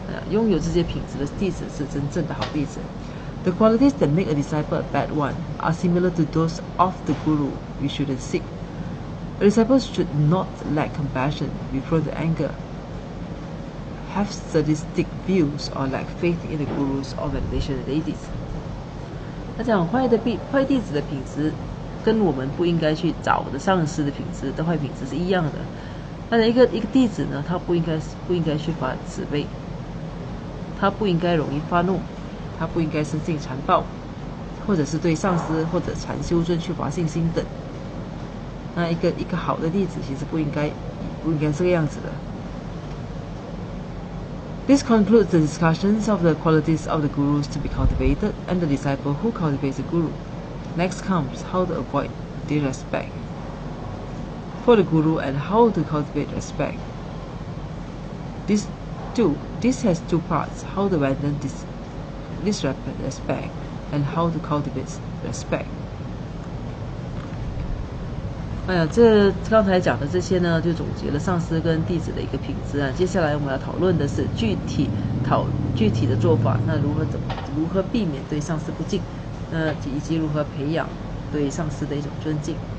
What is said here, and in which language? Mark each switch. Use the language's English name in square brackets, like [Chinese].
[Chinese] 拥有这些品质的弟子是真正的好弟子。 [English] The qualities that make a disciple a bad one are similar to those of the guru we shouldn't seek. A disciple should not lack compassion, be prone to anger, have sadistic views, or lack faith in the gurus or meditation deities. [Chinese] 他讲坏弟子的品质跟我们不应该去找的上师的品质的坏品质是一样的。但是一个弟子呢，他不应该缺乏慈悲，他不应该容易发怒，他不应该生性残暴，或者是对上师或者禅修尊缺乏信心等。那一个好的弟子其实不应该这个样子的。 [English] This concludes the discussions of the qualities of the gurus to be cultivated and the disciple who cultivates the guru. Next comes how to avoid disrespect for the guru and how to cultivate respect. This has two parts: how to abandon disrespect and how to cultivate respect. [Chinese] 这刚才讲的这些呢，就总结了上师跟弟子的一个品质啊。接下来我们要讨论的是具体的做法，那如何避免对上师不敬，以及如何培养对上师的一种尊敬。